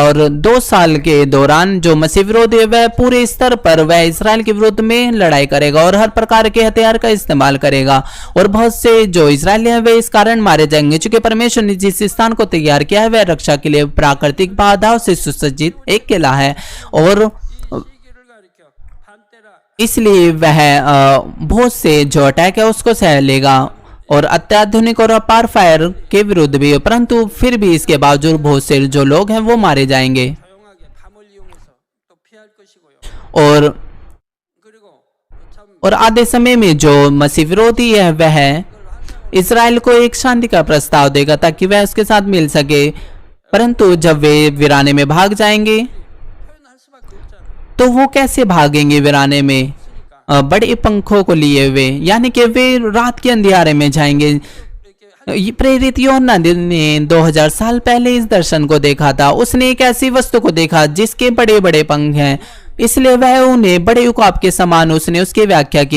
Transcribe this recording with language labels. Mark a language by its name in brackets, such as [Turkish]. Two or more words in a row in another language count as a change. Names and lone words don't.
[Hindi] और 2 साल के दौरान जो मसीह विरोधी है वह पूरे स्तर पर वह इसराइल के विरुद्ध में लड़ाई करेगा और हर प्रकार के हथियार का इस्तेमाल करेगा, और बहुत से जो इजरायली हैं वे इस कारण मारे जाएंगे। चूंकि परमेश्वर ने जिस स्थान को तैयार किया है वह रक्षा के लिए प्राकृतिक बाधाओं से सुसज्जित एक किला है, और [Korean] 시기를 가리켜 반때라 [Hindi] इसलिए वह बहुत से जो अटैक है उसको सह लेगा और अत्याधुनिक और अपार फायर के विरुद्ध भी। परंतु फिर भी इसके बावजूद बहुत से जो लोग हैं वो मारे जाएंगे। [Korean] 조용하게 밤을 이용해서 또 피할 것이고요. [Hindi] और [Korean] 그리고 참 [Hindi] और आधे समय में जो मसीह विरोधी है वह इसराइल को एक शांति का प्रस्ताव देगा ताकि वह उसके साथ मिल सके, परंतु जब वे वीराने में भाग जाएंगे [Korean] 표현할 수밖에 없잖아요. [Hindi] तो वो कैसे भागेंगे वीराने में बड़े पंखों को लिए हुए, यानी कि वे रात के अंधियारे में जाएंगे। ये प्रेरित यूहन्ना ने 2000 साल पहले इस दर्शन को देखा था। उसने एक ऐसी वस्तु को देखा जिसके बड़े बड़े पंख हैं, इसलिए वह उन्हें बड़े उकाब के समान उसने उसकी व्याख्या की।